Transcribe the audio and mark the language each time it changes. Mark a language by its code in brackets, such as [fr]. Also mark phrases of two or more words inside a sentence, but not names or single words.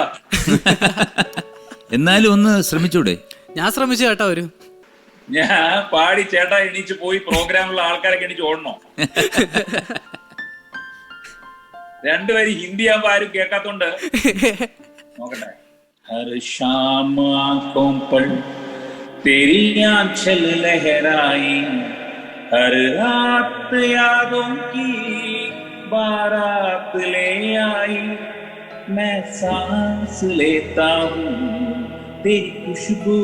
[ml] എന്നാലും ഒന്ന് ശ്രമിച്ചൂടെ? ഞാൻ ശ്രമിച്ചു ചേട്ടാ. ഞാൻ പാടി ചേട്ടാ എണീച്ച് പോയി പ്രോഗ്രാമുള്ള ആൾക്കാരൊക്കെ എണീച്ച് ഓടണോ? രണ്ടുപേരും ഹിന്ദി ആകുമ്പോ ആരും കേൾക്കാത്തോണ്ട് നോക്കട്ടെ. [hi] हर शाम आंखों पर तेरी आंचल लहराई, हर रात यादों की बारात ले आई, मैं सांस लेता हूँ तेरी खुशबू